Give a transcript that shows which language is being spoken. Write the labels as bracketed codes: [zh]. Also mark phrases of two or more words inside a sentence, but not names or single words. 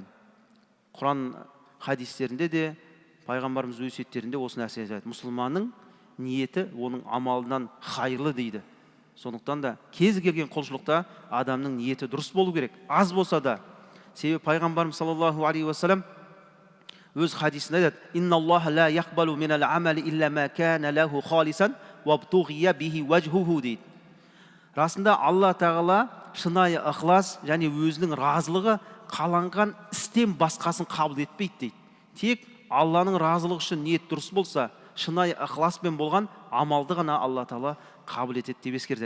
[kk] Құран хадистерінде де, пайғамбарымыз өсиеттерінде осы нәрсе айтады. Мұсылманның ниеті оның амалынан хайырлы дейді. Сондықтан да кез келген құлшылықта адамның ниеті дұрыс болу керек, аз болса да. Себебі пайғамбарымыз [ar] صلى الله عليه وسلم [kk] өз хадисінде айтады: [ar] «إن الله لا يقبل من العمل إلا ما كان له خالصا وابتغي به وجهه» дейді. [kk] Расында Алла тағала шынайы ықылас және өзінің разылығы қаланған істен басқасын қабыл етпейді дейді. Тек Алланың разылығы үшін ниет дұрыс болса, шынайы ықыласпен болған амалды ғана Алла тағала қабыл етеді деп ескертеді.